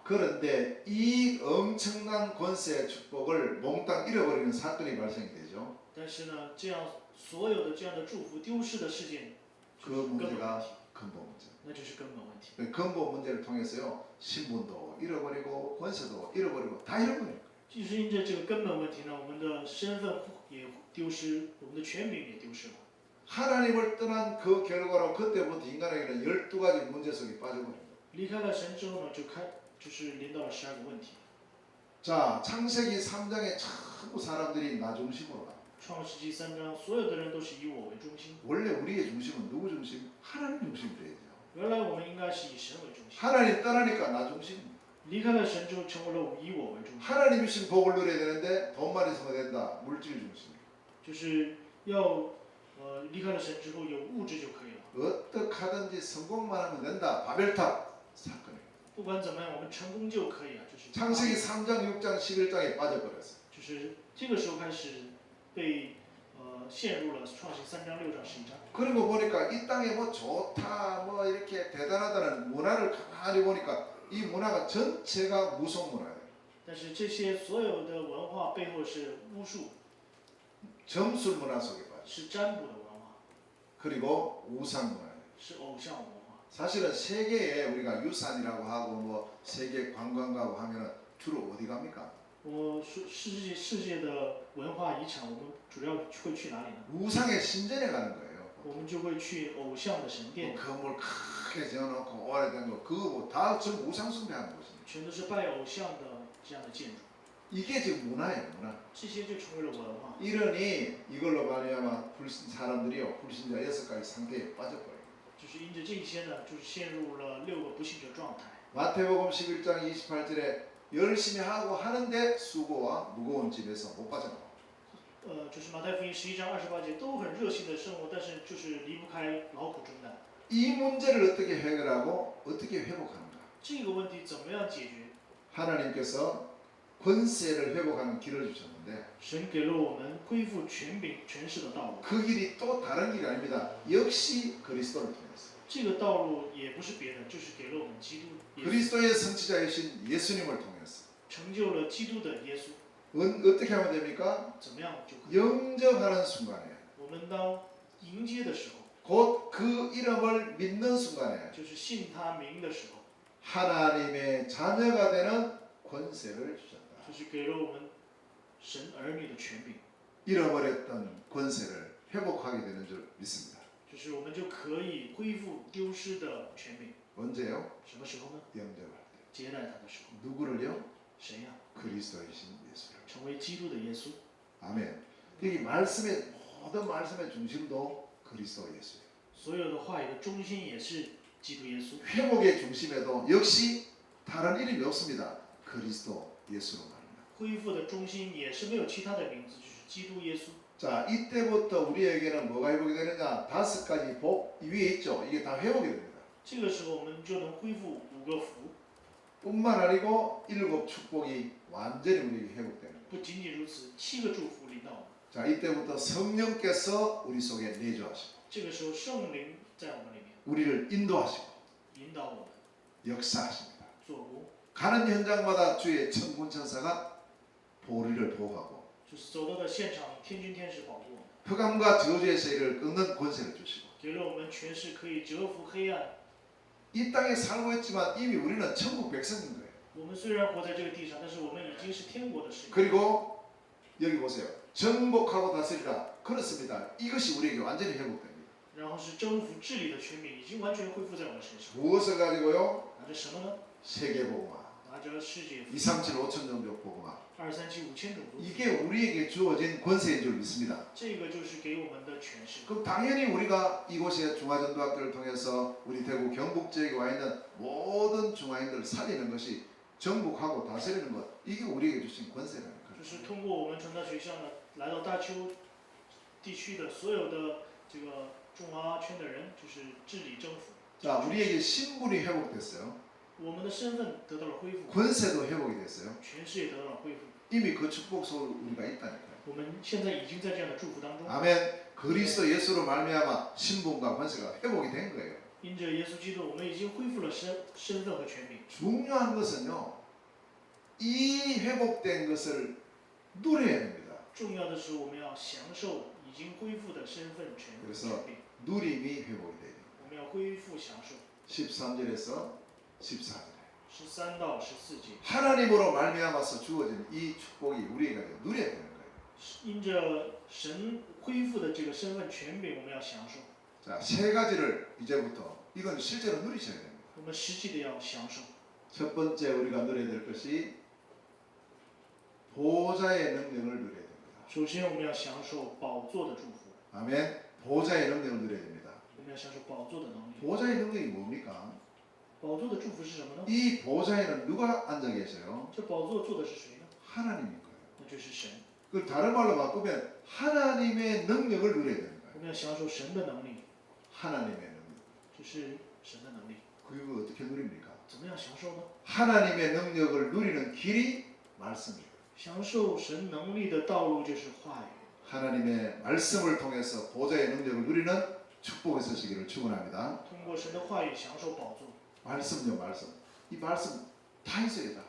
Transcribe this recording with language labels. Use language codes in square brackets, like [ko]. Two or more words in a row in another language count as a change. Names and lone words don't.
[ko] 그런데 이 엄청난 권세의 축복을 몽땅 잃어버리는 사건이 발생이 되죠. [zh] 但是呢，这样所有的这样的祝福丢失的事件，就 [ko] 그 [zh] 是根本问 [ko] 문제가 [zh] 题， [ko] 근본 문제. [zh] 那就是根本问题。 [ko] 근본 문제를 통해서요 신분도 잃어버리고 권세도 잃어버리고 다 잃어버려요. [zh] 就是因着这个根本问题呢，我们的身份也丢失，我们的权柄也丢失了。 [ko] 하나님을 떠난 그 결과로 그때부터 인간에게는 12가지 문제 속에 빠져버립니다. [zh] 离开了神之后呢，就是临到了12个问题。 [ko] 자, 창세기 3장에 전부 사람들이 나 중심으로 가. [zh] 创世纪3章，所有的人都是以我为中心。 [ko] 원래 우리의 중심은 누구 중심? 하나님 중심이에요. [zh] 原来我们应该是以神为中心， [ko] 하나님 떠나니까 나 중심. [zh] 离开了神之后，成为了以我为中心， [ko] 하나님 주신 복을 누려야 되는데 돈만 있으면 된다. 물질 중심. [zh] 就是要离开了神之后有物质就可以了。 [ko] 어떻게 하든지 성공만 하면 된다. 바벨탑 사건이에요. [zh] 不管怎么样，我们成功就可以了。就是 [ko] 창세기 3장, 6장, 11장에 빠져버렸어요. [zh] 就是这个时候开始被陷入了创世3章、6章、11章。 [ko] 그리고 보니까 이 땅에 뭐 좋다, 뭐 이렇게 대단하다는 문화를 가만히 보니까 이 문화가 전체가 무속 문화예요. [zh] 但是这些所有的文化背后是巫术， [ko] 점술 문화 속에 빠져. [zh] 是占卜的文化， [ko] 그리고 우상 문화예요. [zh] 是偶像文化。 [ko] 사실은 세계에 우리가 유산이라고 하고 뭐 세계 관광 가고 하면은 주로 어디 갑니까? [zh] 我说世界的文化遗产，我们主要会去哪里呢？ [ko] 우상의 신전에 가는 거예요. [zh] 我们就会去偶像的神 [ko] 뭐 [zh] 殿， [ko] 건물 크게 지어놓고 오래된 거 그거 뭐다 전부 우상 숭배하는 곳입니다. [zh] 全都是拜偶像的这样的建筑， [ko] 이게 지금 문화예요, 문화. [zh] 这些就成为了文化。 [ko] 이러니 이걸로 말미암아 사람들이요 불신자 6가지 상태에 빠져버려요. [zh] 就是因着这些呢，就是陷入了6个不幸者状态。 [ko] 마태복음 11장 28절에 열심히 하고 하는데 수고와 무거운 집에서 못 빠져나와. [zh] 就是马太福音11章28节都很热心的生活，但是就是离不开劳苦中担。 [ko] 이 문제를 어떻게 해결하고 어떻게 회복하는가? [zh] 这个问题怎么样解决？ [ko] 하나님께서 권세를 회복하는 길을 주셨는데 [zh] 神给了我们恢复权柄、权势的道路。 [ko] 그 길이 또 다른 길이 아닙니다. 역시 그리스도를 통해서. [zh] 这个道路也不是别的，就是给了我们基督耶稣， [ko] 그리스도의 성취자이신 예수님을 통해서. [zh] 成就了基督的耶稣。 [ko] 어떻게 하면 됩니까? [zh] 怎么样就可以？ [ko] 영접하는 순간에 [zh] 我们当迎接的时候， [ko] 곧 그 이름을 믿는 순간에 [zh] 就是信他名的时候， [ko] 하나님의 자녀가 되는 권세를 주셨다. [zh] 就是给了我们神儿女的权柄， [ko] 잃어버렸던 권세를 회복하게 되는 줄 믿습니다. [zh] 就是我们就可以恢复丢失的权柄。 [ko] 언제요? [zh] 什么时候呢？ [ko] 영접할 때. [zh] 接待他的时候。 [ko] 누구를요? [zh] 谁呀、 [ko] 그리스도이신 예수를. [zh] 成为基督的耶稣。 [ko] 아멘. 이 말씀의 모든 말씀의 중심도 그리스도 예수예요. [zh] 所有的话语的中心也是基督耶稣。 [ko] 회복의 중심에도 역시 다른 이름이 없습니다. 그리스도 예수로 말합니다. [zh] 恢复的中心也是没有其他的名字，就是基督耶稣。 [ko] 자, 이때부터 우리에게는 뭐가 회복이 되느냐? 5가지 복 위에 있죠. 이게 다 회복이 됩니다. [zh] 这个时候我们就能恢复5个福， [ko] 뿐만 아니고 7 축복이 완전히 우리에게 회복되는 거예요. [zh] 不仅仅如此，7个祝福临到我们。 [ko] 자, 이때부터 성령께서 우리 속에 내주하시고 [zh] 这个时候圣灵在我们里面 [ko] 우리를 인도하시고 [zh] 引导我们 [ko] 역사하십니다. [zh] 做工， [ko] 가는 현장마다 주의 천군 천사가 우리를 보호하고 [zh] 就是走到的现场，天君天使保护我们， [ko] 흑암과 저주의 세력을 끊는 권세를 주시고 [zh] 给了我们权势，可以折服黑暗。 [ko] 이 땅에 살고 있지만 이미 우리는 천국 백성인 거예요. [zh] 我们虽然活在这个地上，但是我们已经是天国的使者。 [ko] 그리고 여기 보세요. 정복하고 다스리라. 그렇습니다. 이것이 우리에게 완전히 회복됩니다. [zh] 然后是征服治理的权柄，已经完全恢复在我们身上。 [ko] 무엇을 가지고요? [zh] 拿着什么呢？ [ko] 세계복음화. [zh] 拿着世界 [ko] 2, 3, 7, 5천 종족 복음화. [zh] 2、3、7、5 千种族， [ko] 이게 우리에게 주어진 권세인 줄 믿습니다. [zh] 这个就是给我们的权势。 [ko] 그럼 당연히 우리가 이곳에 중화전도학교를 통해서 우리 대구 경북 지역에 와 있는 모든 중화인들을 살리는 것이 정복하고 다스리는 것, 이게 우리에게 주신 권세라는 [zh] 就 [ko] 거죠. [zh] 是通过我们传道学校呢，来到大邱地区的所有的这个中华圈的人，就是治理政府。 [ko] 자, 우리에게 신분이 회복됐어요. [zh] 我们的身份得到了恢复， [ko] 권세도 회복이 됐어요. [zh] 权势也得到了恢复。 [ko] 이미 그 축복 속에 우리가 있다니까요. [zh] 我们现在已经在这样的祝福当中， [ko] 아멘. 그리스도 예수로 말미암아 신분과 권세가 회복이 된 거예요. [zh] 因着耶稣基督，我们已经恢复了身份和权柄。 [ko] 중요한 것은요, 이 회복된 것을 누려야 됩니다. [zh] 重要的是，我们要享受已经恢复的身份权 [ko] 그래서 [zh] 权柄， [ko] 누림이 회복이 돼요. [zh] 我们要恢复享受。 [ko] 13절에서 14절에 [zh] 13 到14节， [ko] 하나님으로 말미암아서 주어진 이 축복이 우리에게 누려야 되는 거예요. [zh] 因着神恢复的这个身份权柄，我们要享受。 [ko] 자, 세 가지를 이제부터 이건 실제로 누리셔야 됩니다. [zh] 我们实际的要享受。 [ko] 첫 번째 우리가 누려야 될 것이 보좌의 능력을 누려야 됩니다. [zh] 首先，我们要享受宝座的祝福， [ko] 아멘. 보좌의 능력을 누려야 됩니다. [zh] 我们要享受宝座的能力。 [ko] 보좌의 능력이 뭡니까? [zh] 宝座的祝福是什么呢？ [ko] 이 보좌에는 누가 앉아 계세요? [zh] 这宝座坐的是谁呢？ [ko] 하나님인 거예요. [zh] 那就是神。 [ko] 그 다른 말로 바꾸면 하나님의 능력을 누려야 되는 [zh] 我 [ko] 거예요. [zh] 们要享受神的能力， [ko] 하나님의 능력. [zh] 这是神的能力。 [ko] 그걸 어떻게 누립니까? [zh] 怎么样享受呢？ [ko] 하나님의 능력을 누리는 길이 말씀이에요. [zh] 享受神能力的道路就是话语。 [ko] 하나님의 말씀을 통해서 보좌의 능력을 누리는 축복이 있으시기를 축원합니다. [zh] 通过神的话语享受宝座， [ko] 말씀요, 말씀. 이 말씀 다 있어야 다.